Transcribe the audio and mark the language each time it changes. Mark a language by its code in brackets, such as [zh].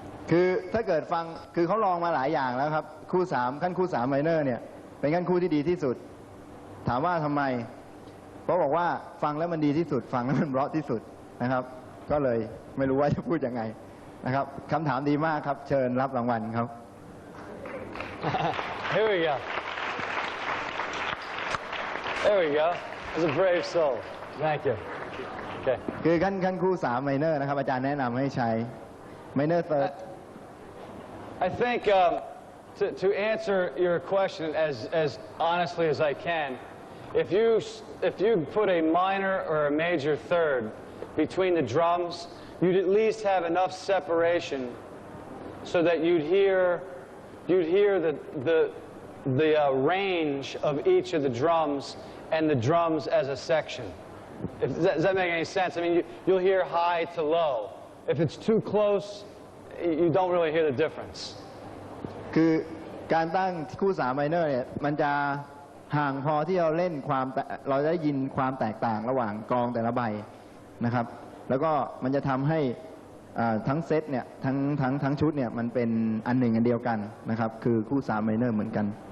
[th] คือถ้าเกิดฟังคือเขาลองมาหลายอย่างแล้วครับคู่3ขั้นคู่3ไมเนอร์เนี่ยเป็นขั้นคู่ที่ดีที่สุดถามว่าทำไมเพราะบอกว่าฟังแล้วมันดีที่สุดฟังแล้วมันเพราะที่สุดนะครับก็เลยไม่รู้ว่าจะพูดยังไงนะครับคำถามดีมากครับเชิญรับรางวัลครับ [en] Here we go. There we go. It's a brave soul. Thank you. Okay. [th] คือขั้นคู่3ไมเนอร์นะครับอาจารย์แนะนำให้ใช้ไมเนอร์เซิร์ด [en] I think to answer your question as honestly as I can, if you put a minor or a major third between the drums, you'd at least have enough separation so that you'd hear the range of each of the drums and the drums as a section. Does that make any sense? I mean, you'll hear high to low. If it's too close, you don't really hear the difference. [th] คือการตั้งคู่3ไมเนอร์เนี่ยมันจะห่างพอที่เราเล่นเราได้ยินความแตกต่างระหว่างกลองแต่ละใบนะครับแล้วก็มันจะทำให้ทั้งเซตเนี่ยทั้งชุดเนี่ยมันเป็นอันหนึ่งอันเดียวกันนะครับคือคู่3ไมเนอร์เหมือนกัน